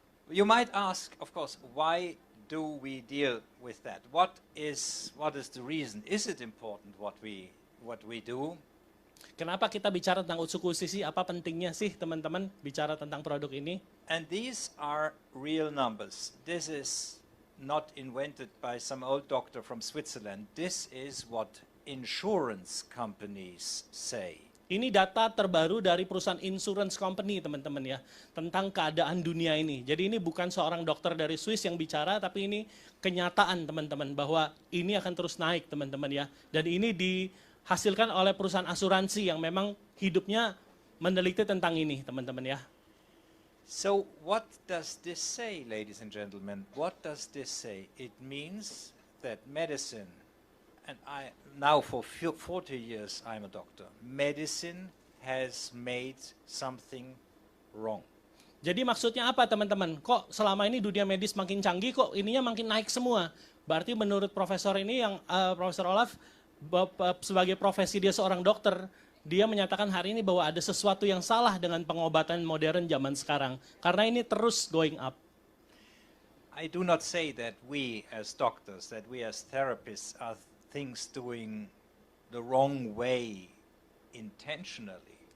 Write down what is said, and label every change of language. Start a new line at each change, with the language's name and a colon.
English: You might ask, of course, why do we deal with that? What is the reason? Is it important what we do?
Indonesian: Kenapa kita bicara tentang Utsukushhii? Apa pentingnya sih teman-teman bicara tentang produk ini?
English: And these are real numbers. This is not invented by some old doctor from Switzerland. This is what insurance companies say.
Indonesian: Ini data terbaru dari perusahaan insurance company teman-teman ya, tentang keadaan dunia ini. Jadi ini bukan seorang dokter dari Swiss yang bicara, tapi ini kenyataan teman-teman bahwa ini akan terus naik teman-teman ya. Dan ini dihasilkan oleh perusahaan asuransi yang memang hidupnya meneliti tentang ini teman-teman ya.
English: So what does this say, ladies and gentlemen? What does this say? It means that medicine, and now for 40 years I'm a doctor, medicine has made something wrong.
Indonesian: Jadi maksudnya apa teman-teman? Kok selama ini dunia medis makin canggih, kok ininya makin naik semua? Berarti menurut profesor ini yang Profesor Olaf, sebagai profesi dia seorang dokter, dia menyatakan hari ini bahwa ada sesuatu yang salah dengan pengobatan modern zaman sekarang. Karena ini terus
English: going up. I do not say that we as doctors, that we as therapists are things doing the wrong way intentionally.